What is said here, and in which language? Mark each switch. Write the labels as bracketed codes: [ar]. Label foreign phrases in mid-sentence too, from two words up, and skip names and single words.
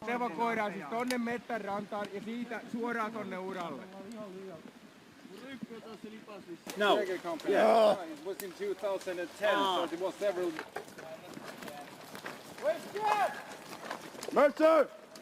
[fi] Evakuoidaan siis tonne metsän rantaan ja siitä suoraan tonne uralle. No. [en] Yeah. It was in 2010, so it was several... Mercer!